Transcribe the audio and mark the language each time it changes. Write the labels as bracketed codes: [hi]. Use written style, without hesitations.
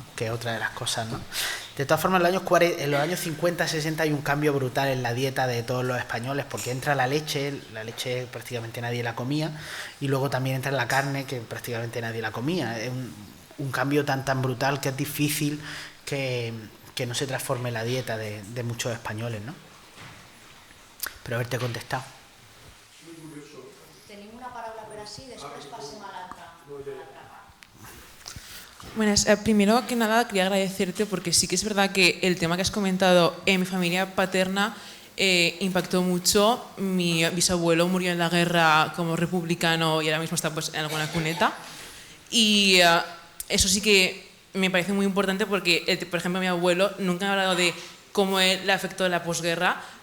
[es] Que es otra de las cosas, ¿no? De todas formas, en los años 50, 60 hay un cambio brutal en la dieta de todos los españoles, porque entra la leche prácticamente nadie la comía, y luego también entra la carne, que prácticamente nadie la comía. Es un cambio tan brutal que es difícil que no se transforme la dieta de muchos españoles, ¿no? Pero haberte contestado. [ca] Tenim una paraula per així, després passem a l'altra. [es] Buenas, primero que nada quería agradecerte, porque sí que es verdad que el tema que has comentado en mi familia paterna impactó mucho. Mi bisabuelo murió en la guerra como republicano y ahora mismo está pues en alguna cuneta, y eso sí que me parece muy importante, porque por ejemplo mi abuelo nunca me ha hablado de cómo le afectó la posguerra,